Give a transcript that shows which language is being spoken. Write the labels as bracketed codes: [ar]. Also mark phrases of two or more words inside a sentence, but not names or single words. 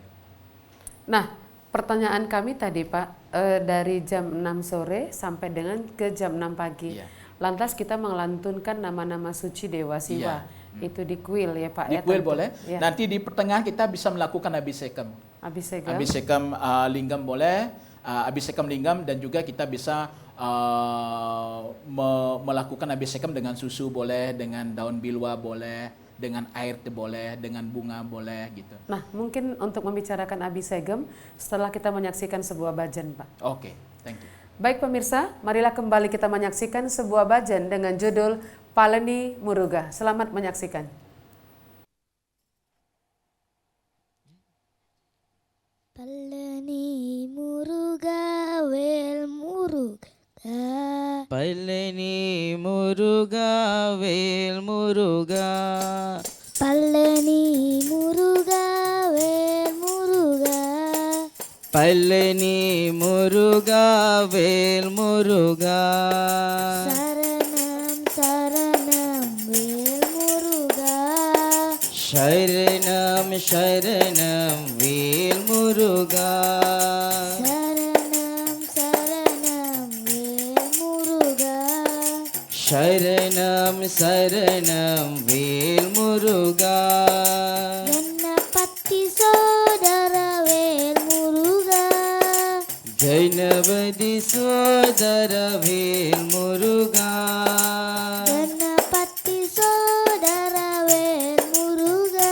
[id] Nah, pertanyaan kami tadi Pak, dari jam 6 sore sampai dengan ke jam 6 pagi. Iya. Lantas kita melantunkan nama-nama suci Dewa Siwa. Iya. Itu di kuil ya Pak? Di ya, kuil tentu. boleh. Ya. Nanti di pertengahan kita bisa melakukan abisekam. Abhisekam. Abisekam lingam boleh. Abhisekam Lingam, dan juga kita bisa melakukan Abhisekam dengan susu boleh, dengan daun bilwa boleh, dengan air boleh, dengan bunga boleh gitu. Nah, mungkin untuk membicarakan Abhisekam setelah kita menyaksikan sebuah bhajan, Pak. Oke, [en] thank you. [id] Baik pemirsa, marilah kembali kita menyaksikan sebuah bhajan dengan judul Paleni Muruga. Selamat menyaksikan. [ta] பழனி முருகா வேல் முருகா. பழனி முருகா வேல் முருகா. பழனி முருகா வேல் முருகா. பழனி முருகா வேல் முருகா. சரணம் சரணம் வேல் முருகா. சரணம் சரணம் வேல் முருகா. சரணம் சரணம் வேல் முருகா. சரணம் சரணம் வேல் முருகா. கணபதி சோதரா வேல் முருகா. கணபதி சோதரா வேல் முருகா. கணபதி சோதரா வேல் முருகா.